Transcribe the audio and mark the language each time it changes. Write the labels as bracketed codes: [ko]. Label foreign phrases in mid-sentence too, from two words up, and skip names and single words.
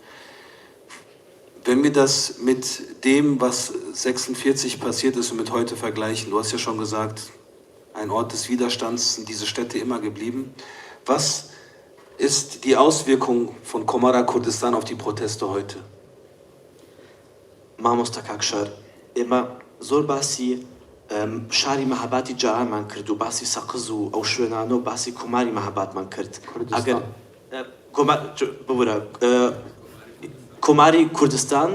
[de] Wenn wir das mit dem, was 1946 passiert ist und mit heute vergleichen, du hast ja schon gesagt, ein Ort des Widerstands sind diese Städte immer geblieben. Was ist die Auswirkung von Komara Kurdistan auf die Proteste heute? [ckb] مامۆستا کاکشار ئێمە زۆر باسی شاری مەهاباتی جارانمان کرد و باسی سەقز و ئەو شوێنانە و باسی کۆماری مەهاباتمان کرد ئەگەر کۆماری کوردستان